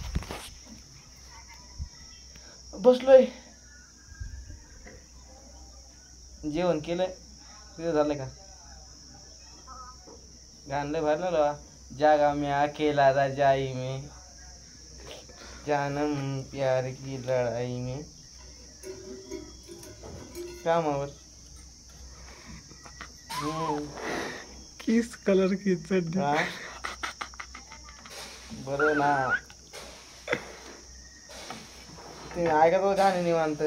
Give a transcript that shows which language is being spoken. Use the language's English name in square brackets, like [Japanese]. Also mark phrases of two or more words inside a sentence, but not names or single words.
[Marathi] बसलोय. जेवण केलंय? तुझं झालं का? गाणं लय भारी लागलं. [Hindi] जागा में अकेला रजाई में जानम प्यार की लड़ाई में. [Marathi] कामावर. [Hindi] किस कलर की चड्डी? [Marathi] बरं ना तुम्ही ऐकत हो गाणे निवांत.